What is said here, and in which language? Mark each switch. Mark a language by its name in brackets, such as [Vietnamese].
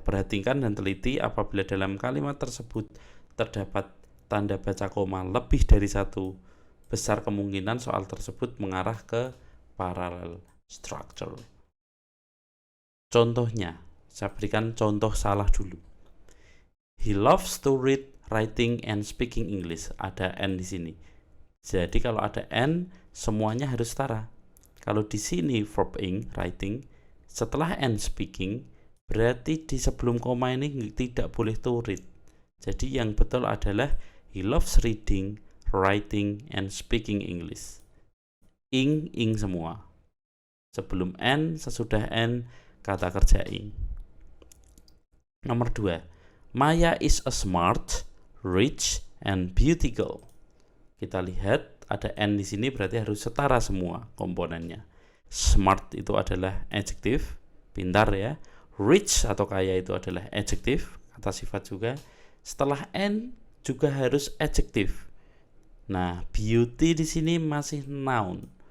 [Indonesian] Perhatikan dan teliti apabila dalam kalimat tersebut terdapat tanda baca koma lebih dari satu, besar kemungkinan soal tersebut mengarah ke parallel structure. Contohnya, saya berikan contoh salah dulu. [English] He loves to read, writing, and speaking English. [Indonesian] Ada N di sini. Jadi kalau ada N, semuanya harus setara. Kalau di sini verb ing, writing, setelah N speaking, berarti di sebelum koma ini tidak boleh to read. Jadi yang betul adalah [English] he loves reading, writing, and speaking English. [Indonesian] Ing semua. Sebelum N, sesudah N, kata kerja ing. Nomor 2. [English] Maya is a smart, rich, and beautiful. [Indonesian] Kita lihat ada N di sini, berarti harus setara semua komponennya. Smart itu adalah adjektif, pintar ya. Rich atau kaya itu adalah adjektif, kata sifat juga. Setelah N juga harus adjektif. Nah, beauty di sini masih noun.